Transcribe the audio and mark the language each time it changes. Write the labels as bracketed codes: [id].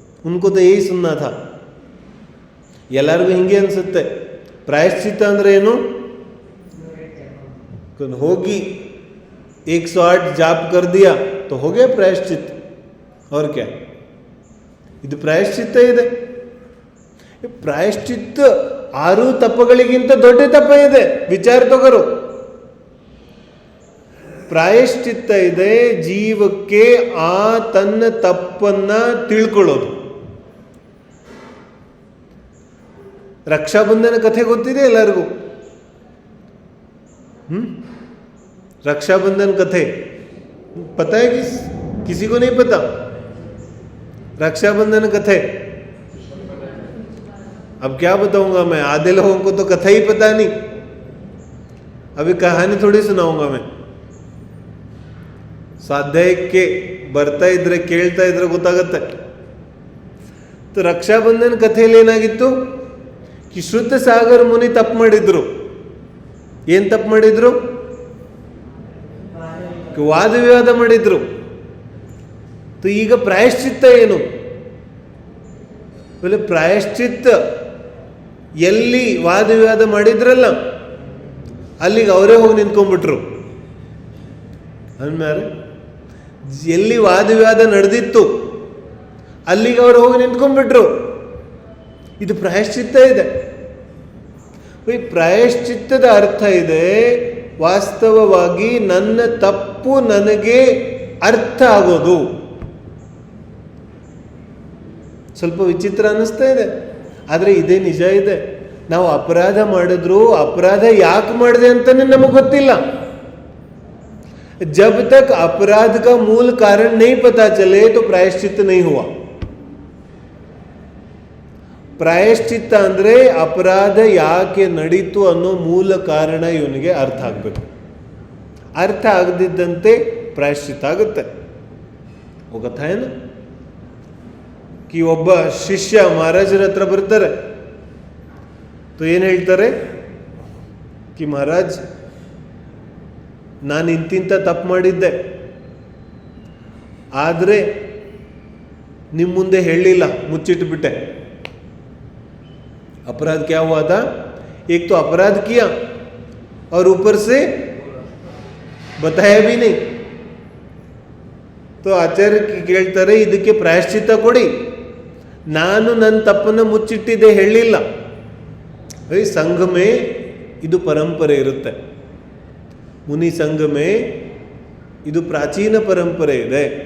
[hi] उनको तो यही सुनना था. [kn] ಎಲ್ಲರಿಗೂ ಹಿಂಗೆ ಅನ್ಸುತ್ತೆ. ಪ್ರಾಯಶ್ಚಿತ್ತ ಅಂದ್ರೆ ಏನು? [hi] ಹೋಗಿ 108 जाप कर दिया तो हो गया प्रायश्चित. और क्या? [kn] ಇದು ಪ್ರಾಯಶ್ಚಿತ್ತ ಇದೆ. ಪ್ರಾಯಶ್ಚಿತ್ತ 6 ತಪಗಳಿಗಿಂತ ದೊಡ್ಡ ತಪ ಇದೆ. ವಿಚಾರ ತಗೋರು. ಪ್ರಾಯಶ್ಚಿತ್ತ ಇದೆ ಜೀವಕ್ಕೆ ಆ ತನ್ನ ತಪ್ಪನ್ನ ತಿಳ್ಕೊಳ್ಳೋದು. ರಕ್ಷಾಬಂಧನ ಕಥೆ ಗೊತ್ತಿದೆ ಎಲ್ಲರಿಗೂ. [hi] रक्षाबंधन कथे पता है किसी को नहीं पता? रक्षाबंधन कथे अब क्या बताऊंगा मैं, आधे लोगों को तो कथा ही पता नहीं. अभी कहानी थोड़ी सुनाऊंगा मैं. [kn] ಸ್ವಾಧ್ಯಾಯಕ್ಕೆ ಬರ್ತಾ ಇದ್ರೆ ಕೇಳ್ತಾ ಇದ್ರೆ ಗೊತ್ತಾಗತ್ತೆ. तो रक्षाबंधन ಕಥೆಯಲ್ಲಿ ಏನಾಗಿತ್ತು? कि ಶ್ರುತ ಸಾಗರ ಮುನಿ ತಪ್ಪು ಮಾಡಿದ್ರು. ಏನು ತಪ್ಪು ಮಾಡಿದ್ರು? ವಾದ ವಿವಾದ ಮಾಡಿದ್ರು. तो ಈಗ ಪ್ರಾಯಶ್ಚಿತ್ತ ಏನು? ಪ್ರಾಯಶ್ಚಿತ್ತ ಎಲ್ಲಿ ವಾದ ವಿವಾದ ಮಾಡಿದ್ರಲ್ಲ ಅಲ್ಲಿಗೆ ಅವರೇ ಹೋಗಿ ನಿಂತ್ಕೊಂಡ್ಬಿಟ್ರು. ಅಂದ್ಮೇಲೆ ಎಲ್ಲಿ ವಾದವಿವಾದ ನಡೆದಿತ್ತು ಅಲ್ಲಿಗೆ ಅವರು ಹೋಗಿ ನಿಂತ್ಕೊಂಡ್ಬಿಟ್ರು. ಇದು ಪ್ರಾಯಶ್ಚಿತ್ತ ಇದೆ. ಈ ಪ್ರಾಯಶ್ಚಿತ್ತದ ಅರ್ಥ ಇದೆ, ವಾಸ್ತವವಾಗಿ ನನ್ನ ತಪ್ಪು ನನಗೆ ಅರ್ಥ ಆಗೋದು. ಸ್ವಲ್ಪ ವಿಚಿತ್ರ ಅನ್ನಿಸ್ತಾ ಇದೆ, ಆದರೆ ಇದೇ ನಿಜ ಇದೆ. ನಾವು ಅಪರಾಧ ಮಾಡಿದ್ರು ಅಪರಾಧ ಯಾಕೆ ಮಾಡಿದೆ ಅಂತಾನೆ ನಮಗೆ ಗೊತ್ತಿಲ್ಲ. [hi] जब तक अपराध का मूल कारण नहीं पता चले तो प्रायश्चित नहीं हुआ. [kn] ಪ್ರಾಯಶ್ಚಿತ್ತ ಅಂದರೆ ಅಪರಾಧ ಯಾಕೆ ನಡೀತು ಅನ್ನೋ ಮೂಲ ಕಾರಣ ಇವನಿಗೆ ಅರ್ಥ ಆಗಬೇಕು. ಅರ್ಥ ಆಗದಿದ್ದಂತೆ ಪ್ರಾಯಶ್ಚಿತ್ತ ಆಗುತ್ತೆ. ಹೋಗತ್ತಾ ಏನು ಕಿ ಒಬ್ಬ ಶಿಷ್ಯ ಮಹಾರಾಜರ ಹತ್ರ ಬರ್ತಾರೆ. ಏನು ಹೇಳ್ತಾರೆ ಕಿ ಮಹಾರಾಜ್, ನಾನು ಇಂತಿಂತ ತಪ್ಪು ಮಾಡಿದ್ದೆ, ಆದರೆ ನಿಮ್ಮ ಮುಂದೆ ಹೇಳಲಿಲ್ಲ, ಮುಚ್ಚಿಟ್ಬಿಟ್ಟೆ. [hi] अपराध क्या हुआ था? एक तो अपराध किया और ऊपर से बताया भी नहीं. [kn] तो ಆಚಾರ್ಯ ಕೇಳ್ತಾರೆ, ಇದಕ್ಕೆ ಪ್ರಾಯಶ್ಚಿತ್ತ ಕೊಡಿ, ನಾನು ನನ್ನ ತಪ್ಪನ್ನು ಮುಚ್ಚಿಟ್ಟಿದ್ದೆ ಹೇಳಲಿಲ್ಲ. ಸಂಘಮೇ ಇದು ಪರಂಪರೆ ಇರುತ್ತೆ. ಮುನಿ ಸಂಘಮೇ ಇದು ಪ್ರಾಚೀನ ಪರಂಪರೆ ಇದೆ.